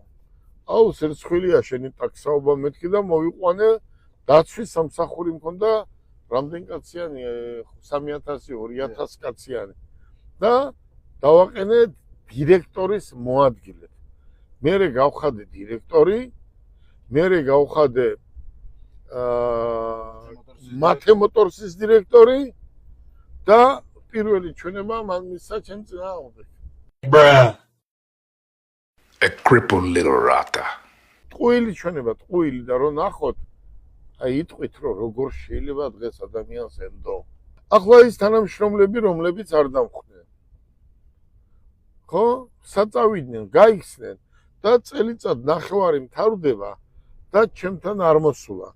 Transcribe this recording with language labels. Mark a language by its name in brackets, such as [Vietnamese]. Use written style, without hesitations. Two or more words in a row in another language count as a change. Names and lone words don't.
[Georgian] აუ სერცხვილია შენი ტაქსაობა მეთქი და მოვიყვანე დაცვის სამსახური მქონდა რამდენ კაციანი 3000 2000 კაციანი და დავაყენე დირექტორის მოადგილედ. მე გავხადე დირექტორი, მე გავხადე მათემოტორსის დირექტორი და პირველი ჩვენება მან მისცა ჩემ წინააღმდეგ. [English] A crippled little rata. [Georgian] ტყუილი ჩვენება, ტყუილი და რომ ნახოთ, აი იტყვით რომ როგორ შეიძლება დღეს ადამიანს ელდო. ახლა ის თანამშრომლები, რომლებიც არ დამხვდნენ. ხო? საწავიდნენ, გაიხსნენ და წელიწად ნახევარი მთავრდება და ჩემთან არ მოსულა.